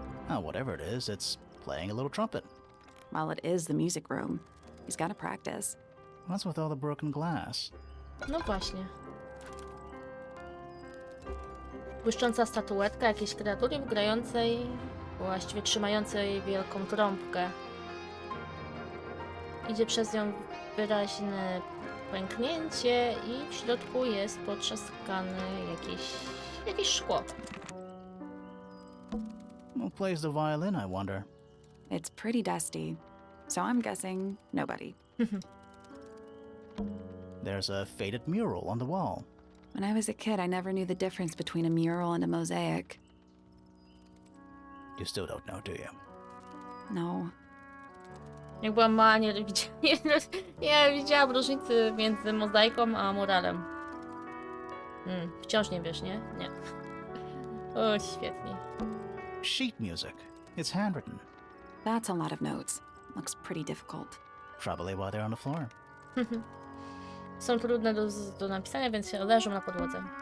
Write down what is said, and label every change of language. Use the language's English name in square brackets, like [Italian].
[English] Oh, whatever it is, it's playing a little trumpet. Well, it is the music room. He's got to practice. What's with all the broken glass? [Polish] No właśnie. Błyszcząca statuetka jakiejś kreatury grającej, właściwie trzymającej wielką trąbkę. Idzie przez nią wyraźne pęknięcie i w środku jest potrzaskane jakieś szkło. [English] Who plays the violin, I wonder? It's pretty dusty, so I'm guessing nobody. There's a faded mural on the wall. When I was a kid, I never knew the difference between a mural and a mosaic. You still don't know, do you? No. [Polish] Jak byłam mała, nie widziałam różnicy między mozaiką a muralem. Wciąż nie wiesz, nie? Nie. O, świetnie. [English] Sheet music. It's handwritten. That's a lot of notes. Looks pretty difficult. Probably while they're on the floor. [Polish] Są trudne do napisania, więc się leżą na podłodze.